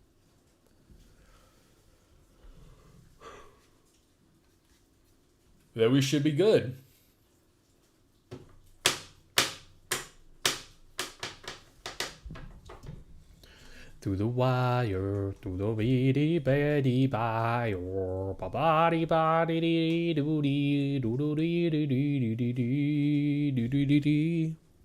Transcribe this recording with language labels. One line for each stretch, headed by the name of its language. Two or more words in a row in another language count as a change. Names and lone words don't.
English: Then we should be good. Through the wire, through the beady beddy wire, ba ba dee ba dee dee doo dee doo doo dee dee dee dee dee dee dee dee.